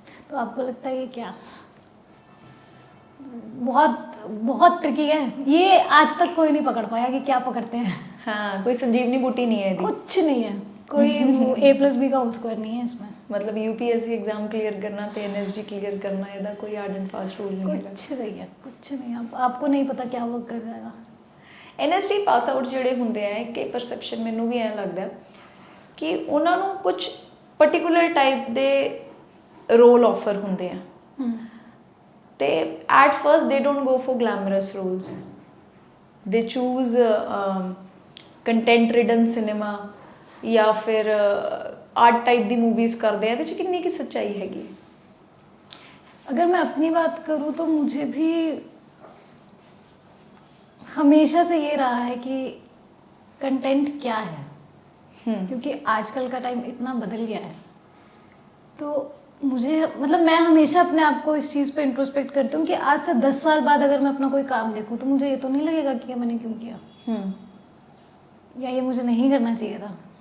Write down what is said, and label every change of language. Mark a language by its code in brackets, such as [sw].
[hi] तो आपको लगता है ये क्या बहुत बहुत ट्रिकी है ये, आज तक कोई नहीं पकड़ पाया कि क्या पकड़ते हैं। हाँ, कोई संजीवनी बूटी नहीं है, कुछ नहीं है, कोई A+B का होल स्क्वायर नहीं है इसमें। मतलब UPSC एग्जाम क्लियर करना तो NSD क्लियर करना, [pa] ਇਹਦਾ ਕੋਈ [hi] हार्ड एंड फास्ट रूल नहीं है। कुछ नहीं है, कुछ नहीं है, आपको नहीं पता क्या वर्क कर जाएगा। [pa] NSD पास आउट ਜਿਹੜੇ ਹੁੰਦੇ ਆ, ਕਿ ਪਰਸੈਪਸ਼ਨ ਮੈਨੂੰ ਵੀ ਐਂ ਲੱਗਦਾ ਕਿ ਉਹਨਾਂ ਨੂੰ ਕੁਝ ਪਾਰਟਿਕੂਲਰ ਟਾਈਪ ਦੇ ਰੋਲ ਆਫਰ ਹੁੰਦੇ ਆ ਤੇ ਐਟ ਫਰਸਟ ਦੇ don't go for glamorous rolls, ਦੇ ਚੂਜ਼ ਕੰਟੈਂਟ ਰਿਡਨ ਸਿਨੇਮਾ ਜਾਂ ਫਿਰ [hi] आर्ट टाइप दी मूवीज़ करते हैं। तो कितनी की सच्चाई हैगी? अगर मैं अपनी बात करूँ तो मुझे भी हमेशा से ये रहा है कि कंटेंट क्या है, क्योंकि आजकल का टाइम इतना बदल गया है। तो मुझे मतलब मैं हमेशा अपने आप को इस चीज़ पे इंट्रोस्पेक्ट करती हूँ कि आज से 10 साल बाद अगर मैं अपना कोई काम देखूँ तो मुझे ये तो नहीं लगेगा कि मैंने क्यों किया या ये मुझे नहीं करना चाहिए था।